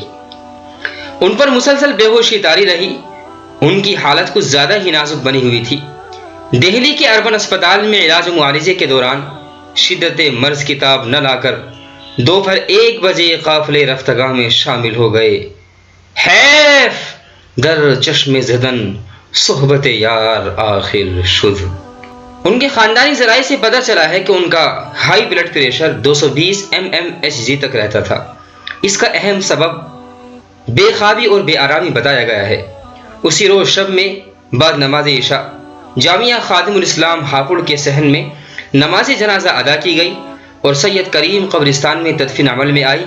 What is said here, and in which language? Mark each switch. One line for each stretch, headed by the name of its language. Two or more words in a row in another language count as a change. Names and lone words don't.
Urdu: ان پر مسلسل بے ہوشی طاری رہی۔ ان کی حالت کچھ زیادہ ہی نازک بنی ہوئی تھی۔ دہلی کے اربن اسپتال میں علاج و معالجے کے دوران شدت مرض کتاب نہ لا کر دوپہر 1 بجے قافلے رفتگاہ میں شامل ہو گئے۔
Persian: حیف در چشم زدن صحبت یار آخر شد۔
Urdu: ان کے خاندانی ذرائع سے پتہ چلا ہے کہ ان کا
English: high blood pressure
Urdu: 220 mmHg تک رہتا تھا۔ اس کا اہم سبب بے خوابی اور بے آرامی بتایا گیا ہے۔ اسی روز شب میں بعد نماز عشاء جامعہ خادم الاسلام ہاپوڑ کے صحن میں نماز جنازہ ادا کی گئی اور سید کریم قبرستان میں تدفین عمل میں آئی۔